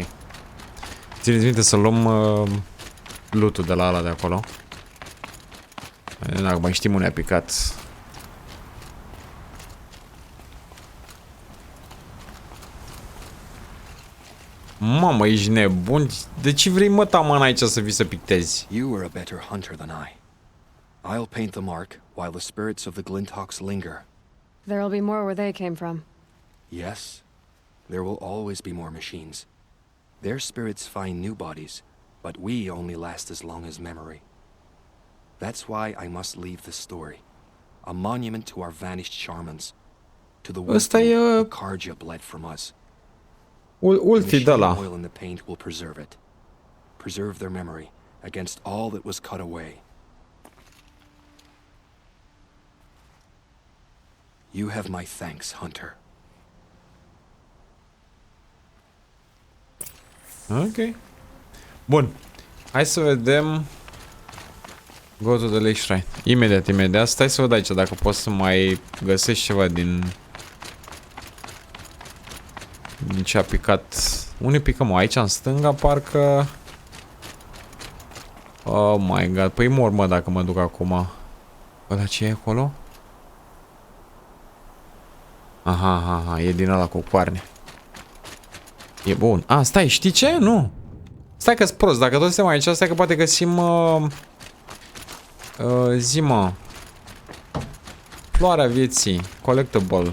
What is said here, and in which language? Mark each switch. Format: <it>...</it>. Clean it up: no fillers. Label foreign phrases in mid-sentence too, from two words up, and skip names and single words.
<ro>Țineți minte să luăm loot-ul de la ala de acolo. Dacă mai știm unde a picat. Mamă, ești nebun? De ce vrei, mă, taman aici să vii să pictezi?</ro> <en>You were a better hunter than I. I'll paint the mark while the spirits of the Glinthawks linger. There'll be more where they came from. Yes, there will always be more machines. Their spirits find new bodies, but we only last as long as memory. That's why I must leave this story. A monument to our vanished shamans. To the wisdom the Karja bled from us. Ulti de la. Oil in the paint will preserve it. Preserve their memory against all that was cut away. You have my thanks, Hunter. Ok.</en> <ro>Bun. Hai să vedem.</ro> <en>Go to the Lake Shrine.</en> <ro>Imediat. Stai să văd aici dacă pot să mai găsesc ceva din ce a picat. Unde picăm? Aici în stânga parcă.</ro> <en>Oh my god.</en> <ro>Păi mor, mă, dacă mă duc acum. Ăla ce e acolo? Aha, e din ăla cu coarne. E bun. Stai, știi ce? Nu. Stai că-s prost. Dacă tot suntem aici, stai că poate găsim... zi-mă. Floarea vieții. Collectible.</ro>